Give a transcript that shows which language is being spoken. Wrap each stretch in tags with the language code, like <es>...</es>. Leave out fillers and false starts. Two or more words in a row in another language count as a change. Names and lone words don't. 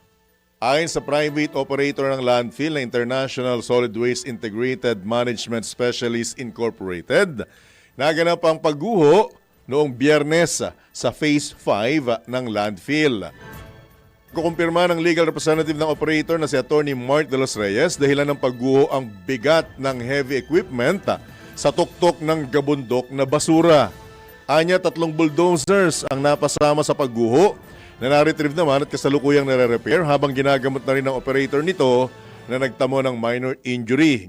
<tl>Ayon sa</tl> <en>private operator</en> <tl>ng landfill na International Solid Waste Integrated Management Specialists Incorporated, naganap ang pagguho noong Biyernes sa Phase 5 ng landfill. Kukumpirma ng</tl> <en>legal representative</en> <tl>ng operator na si Attorney Mark de los Reyes, dahilan ng pagguho ang bigat ng</tl> <en>heavy equipment</en> <tl>sa tuktok ng gabundok na basura. Anya 3 bulldozers ang napasama sa pagguho na na-retrieve naman at kasalukuyang nare-repair habang ginagamot na rin ng operator nito na nagtamo ng</tl> <en>minor injury.</en>